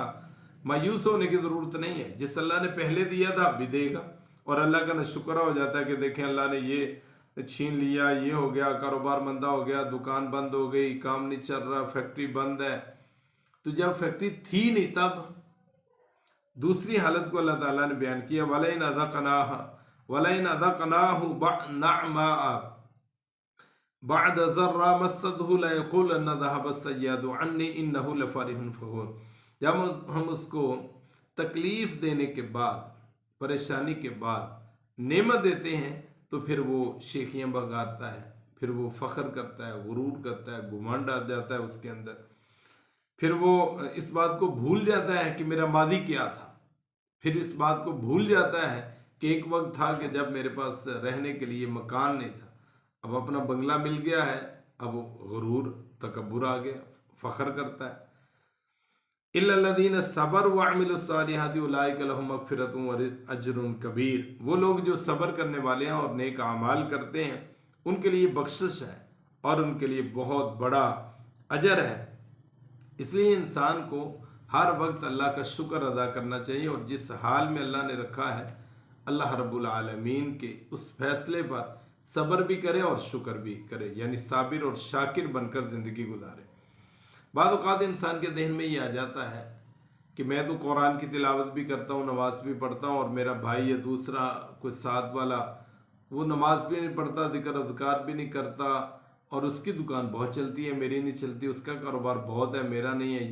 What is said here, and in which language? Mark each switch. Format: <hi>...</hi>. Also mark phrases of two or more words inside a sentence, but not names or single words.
<hi>मायूस होने की ज़रूरत नहीं है, जिस अल्लाह ने पहले दिया था अब भी देगा। और अल्लाह का नाशुक्रा हो जाता है कि देखें अल्लाह ने ये छीन लिया, ये हो गया, कारोबार मंदा हो गया, दुकान बंद हो गई, काम नहीं चल रहा, फैक्ट्री बंद है। तो जब फैक्ट्री थी नहीं तब दूसरी हालत को अल्लाह ताला ने बयान किया,</hi> <ar>وَلَئِنْ أَذَقْنَاهُ نَعْمَاءَ بَعْدَ ضَرَّاءَ مَسَّتْهُ لَيَقُولَنَّ ذَهَبَ السَّيِّئَاتُ عَنِّي إِنَّهُ لَفَرِحٌ فَخُورٌ.</ar> <hi>जब हम उसको तकलीफ देने के बाद, परेशानी के बाद नेमत देते हैं तो फिर वो शेखियाँ बगाड़ता है, फिर वो फ़ख्र करता है, गुरूर करता है, घुमंड आ जाता है उसके अंदर। फिर वो इस बात को भूल जाता है कि मेरा मादी क्या था। फिर इस बात को भूल जाता है कि एक वक्त था कि जब मेरे पास रहने के लिए मकान नहीं था, अब अपना बंगला मिल गया है, अब गुरूर, तकब्बुर आ गया, फ़ख्र करता है।</hi> <ar>إِلَّا الَّذِينَ صَبَرُوا وَعَمِلُوا الصَّالِحَاتِ أُولَٰئِكَ لَهُمْ مَغْفِرَةٌ وَأَجْرٌ كَبِيرٌ,</ar> <hi>वो लोग जो सब्र करने वाले हैं और नेक अमाल करते हैं उनके लिए बख्शिश है और उनके लिए बहुत बड़ा अजर है। इसलिए इंसान को हर वक्त अल्लाह का शुक्र अदा करना चाहिए और जिस हाल में अल्लाह ने रखा है</hi> <ar>الله رب العالمين</ar> <hi>के उस फैसले पर सब्र भी करे और शुक्र भी करे, यानी साबिर और शाकिर बनकर ज़िंदगी गुजारे। बाद औक़ात इंसान के जहन में ये आ जाता है कि मैं तो कुरान की तिलावत भी करता हूँ, नमाज भी पढ़ता हूँ, और मेरा भाई या दूसरा कोई साथ वाला वो नमाज भी नहीं पढ़ता, जिक्र अज़कार भी नहीं करता, और उसकी दुकान बहुत चलती है, मेरी नहीं चलती, उसका कारोबार बहुत है, मेरा नहीं है।</hi>